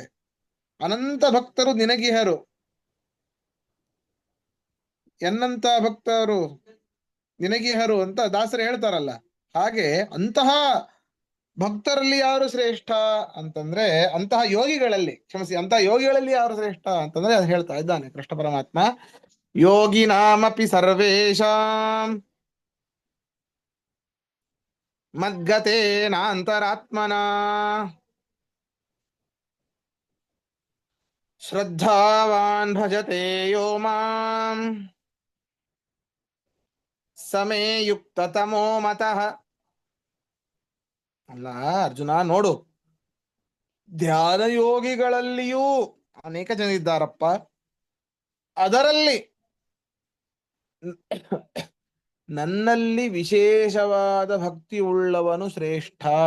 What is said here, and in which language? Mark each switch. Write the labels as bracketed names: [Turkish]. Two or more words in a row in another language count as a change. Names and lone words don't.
[Kannada] ಅನಂತ ಭಕ್ತರು ನಿನಗಿಹರು, ಎನ್ನಂತ ಭಕ್ತರು ನಿನಗಿಹರು ಅಂತ ದಾಸರು ಹೇಳ್ತಾರಲ್ಲ. ಹಾಗೆ ಅಂತಹ ಭಕ್ತರಲ್ಲಿ ಯಾರು ಶ್ರೇಷ್ಠ ಅಂತಂದ್ರೆ, ಅಂತಹ ಯೋಗಿಗಳಲ್ಲಿ, ಕ್ಷಮಿಸಿ, ಅಂತಹ ಯೋಗಿಗಳಲ್ಲಿ ಯಾರು ಶ್ರೇಷ್ಠ ಅಂತಂದ್ರೆ ಅದು ಹೇಳ್ತಾ ಇದ್ದಾನೆ ಕೃಷ್ಣ ಪರಮಾತ್ಮ. [Sanskrit] ಯೋಗಿ ನಾಮಪಿ ಸರ್ವೇಷಾಂ ಮದ್ಗತೇನಾಂತರಾತ್ಮನ ಶ್ರದ್ಧಾವಾನ್ ಭಜತೆ ಯೋ ಮಾಂ ಸಮೇ ಯುಕ್ತತಮೋ ಮತಃ. [Kannada] ಅಲ್ಲ ಅರ್ಜುನ, ನೋಡು, ಧ್ಯಾನ ಯೋಗಿಗಳಲ್ಲಿಯೂ ಅನೇಕ ಜನ ಇದ್ದಾರಪ್ಪ. ಅದರಲ್ಲಿ ನನ್ನಲ್ಲಿ ವಿಶೇಷವಾದ ಭಕ್ತಿ ಉಳ್ಳವನು ಶ್ರೇಷ್ಠ.